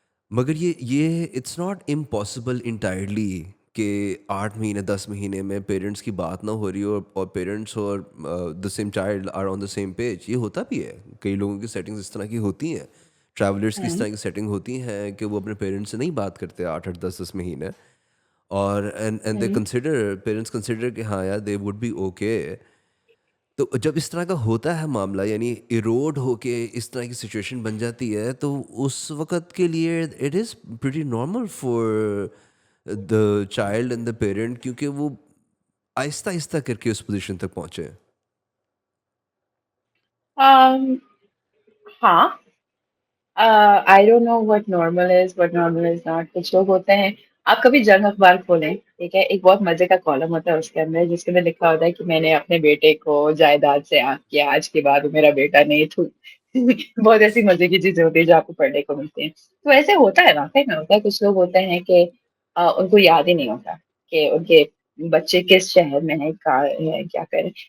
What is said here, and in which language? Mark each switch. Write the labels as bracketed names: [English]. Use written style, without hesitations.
[Urdu] مگر یہ it's not impossible entirely کہ 8 مہینے 10 مہینے میں پیرنٹس کی بات نہ ہو رہی ہو اور پیرنٹس اور the same child are on the same page. یہ ہوتا بھی ہے، کئی لوگوں کی سیٹنگز اس طرح کی ہوتی ہیں. ٹریولرس کی اس Hmm. طرح کی سیٹنگ ہوتی ہیں کہ وہ اپنے پیرنٹس سے نہیں بات کرتے 8 8 10 10 مہینے. [English] اور and they Hmm. Consider, parents consider کہ ہاں یار دے وڈ بی اوکے. [Urdu] تو جب اس طرح کا ہوتا ہے معاملہ، یعنی ایروڈ ہو کے اس طرح کی سچویشن بن جاتی ہے، تو اس وقت کے لیے it is pretty normal for the child and the parent, کیونکہ وہ آہستہ آہستہ کر کے اس پوزیشن تک پہنچے. ہاں. [English] I don't know what normal is, what normal is not. [Urdu] کچھ لوگ ہوتے ہیں، آپ کبھی جنگ اخبار کھولیں، ٹھیک ہے، ایک بہت مزے کا کالم ہوتا ہے اس کے اندر جس کے اندر لکھا ہوتا ہے کہ میں نے اپنے بیٹے کو جائیداد سے آنکھ کیا، آج کے بعد وہ میرا بیٹا نہیں تھو. بہت ایسی مزے کی چیزیں ہوتی ہیں جو آپ کو پڑھنے کو ملتی ہیں. تو ایسے ہوتا ہے، واقعی میں ہوتا ہے. کچھ لوگ ہوتے ہیں کہ ان کو یاد ہی نہیں ہوتا کہ ان کے بچے کس شہر میں ہے، کہاں ہے، کیا کریں.